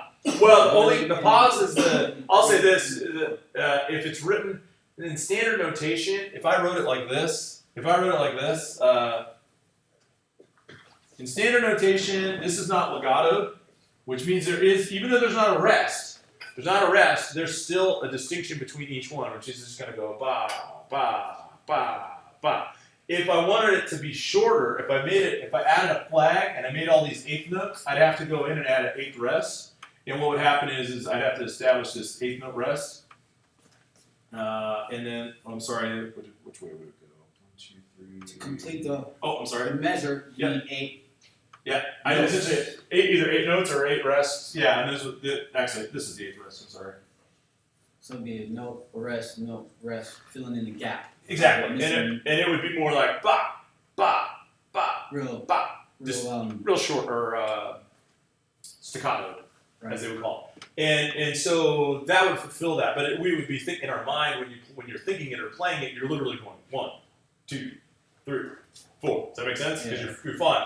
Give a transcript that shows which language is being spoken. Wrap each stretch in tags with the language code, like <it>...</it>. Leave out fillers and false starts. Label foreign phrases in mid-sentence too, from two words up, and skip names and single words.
<en>Well, only the pause is I'll say this, if it's written in standard notation, if I wrote it like this, in standard notation, this is not legato, which means there is, even though there's not a rest, there's still a distinction between each one, which is just going to go ba, ba, ba, ba. If I wanted it to be shorter, if I added a flag and I made all these eighth notes, I'd have to go in and add an eighth rest. And what would happen is I'd have to establish this eighth note rest. And then, I'm sorry, which way would it go? 1, 2, 3. To complete the Oh, I'm sorry. measure, you Yeah. need 8. Yeah, I essentially either 8 notes or 8 rests. Yeah, and actually, this is the 8th rest. I'm sorry. So it'd be a note, rest, filling in the gap. Exactly, Missing and it would be more like ba, ba, ba, real, ba, just real, real short or staccato, right. as they would call it. And so that would fulfill that. But we would be thinking in our mind when you're thinking it or playing it, you're literally going 1, 2, 3, 4. Does that make sense? Because you're fine.</en>